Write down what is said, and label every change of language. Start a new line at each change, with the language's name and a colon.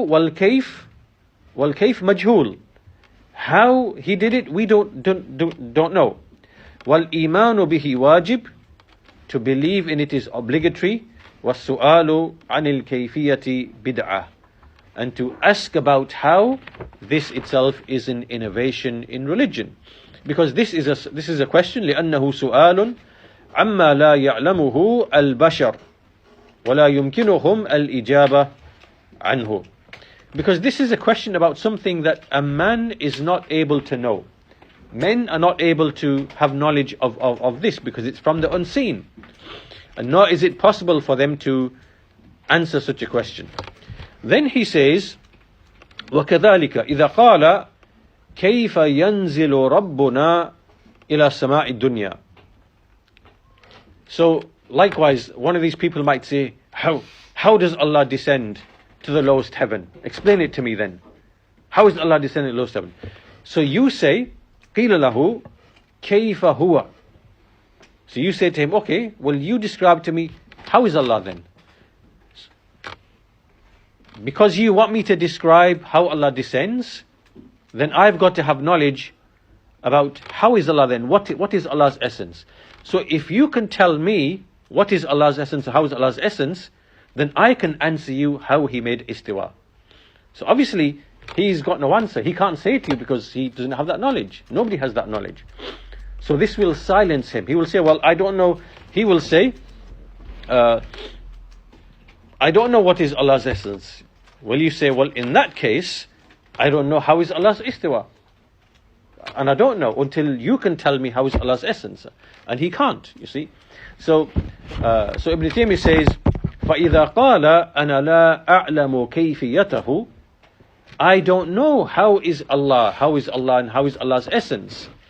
Arabic: Wal-Kayf majhul.
English: How he did it, we don't know.
Arabic: Wal-Imanu bihi wajib.
English: To believe in it is obligatory.
Arabic: Was-su'alu anil kayfiyati bid'ah.
English: And to ask about how, this itself is an innovation in religion. Because this is a question,
Arabic: لأنه سؤال عما لا يعلمه البشر ولا يمكنهم الإجابة عنه.
English: Because this is a question about something that a man is not able to know. Men are not able to have knowledge of this because it's from the unseen. And nor is it possible for them to answer such a question. Then he says,
Arabic: وَكَذَلِكَ إِذَا قَالَ كَيْفَ يَنْزِلُ رَبُّنَا إِلَى سَمَاءِ الدُّنْيَا.
English: So, likewise, one of these people might say, how does Allah descend to the lowest heaven? Explain it to me then. How is Allah descending to the lowest heaven? So you say,
Arabic: قِيلَ لَهُ كَيْفَ هُوَ.
English: So you say to him, okay, well you describe to me, how is Allah then? Because you want me to describe how Allah descends, then I've got to have knowledge about how is Allah then, what is Allah's essence. So if you can tell me what is Allah's essence, how is Allah's essence, then I can answer you how he made istiwa. So obviously, he's got no answer. He can't say it to you because he doesn't have that knowledge. Nobody has that knowledge. So this will silence him. He will say, well, I don't know. He will say, I don't know what is Allah's essence. Well, you say, well, in that case, I don't know how is Allah's istiwa. And I don't know until you can tell me how is Allah's essence. And he can't, you see. So Ibn Taymiyyah says,
Arabic: فَإِذَا قَالَ أَنَا لَا أَعْلَمُ كَيْفِيَتَهُ.
English: I don't know how is Allah and how is Allah's essence.